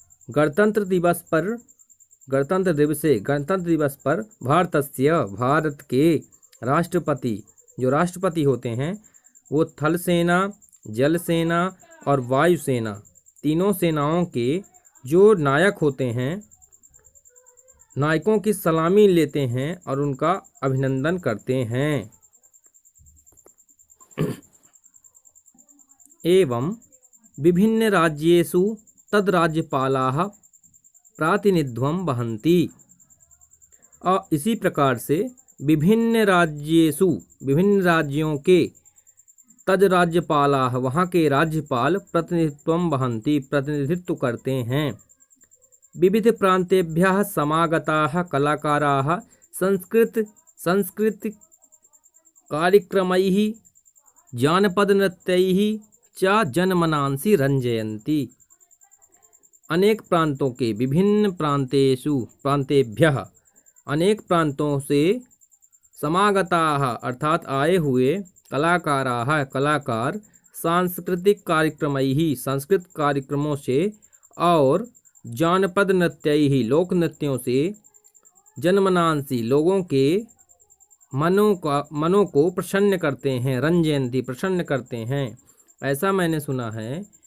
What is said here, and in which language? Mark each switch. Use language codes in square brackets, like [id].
[hi] गणतंत्र दिवस पर भारत के राष्ट्रपति, जो राष्ट्रपति होते हैं वो थल सेना, जल सेना और वायुसेना, तीनों सेनाओं के जो नायक होते हैं, नायकों की सलामी लेते हैं और उनका अभिनंदन करते हैं। [sa] एवं विभिन्न राज्येषु तद राज्यपालाः प्रातिनिध्यं वहन्ति। [hi] और इसी प्रकार से विभिन्न राज्यों के तज राज्यपालाः, वहाँ के राज्यपाल [sa] प्रतिनिधित्वं वहन्ति, [hi] प्रतिनिधित्व करते हैं। [sa] विविध प्रान्तेभ्यः समागताः कलाकाराः संस्कृत कार्यक्रमैः जानपद नृत्यैः च जनमनांसि रंजयन्ति। [hi] अनेक प्रांतों के, [sa] विभिन्न प्रांतेभ्यः, [hi] अनेक प्रांतों से समागताः अर्थात आए हुए कलाकाराः, कलाकार सांस्कृतिक कार्यक्रमैः, संस्कृत कार्यक्रमों से और [sa] जानपद नृत्यैः, [hi] लोक नृत्यों से जनमनांसी, लोगों के मनों को प्रसन्न करते हैं, रंजयंती, प्रसन्न करते हैं, ऐसा मैंने सुना है।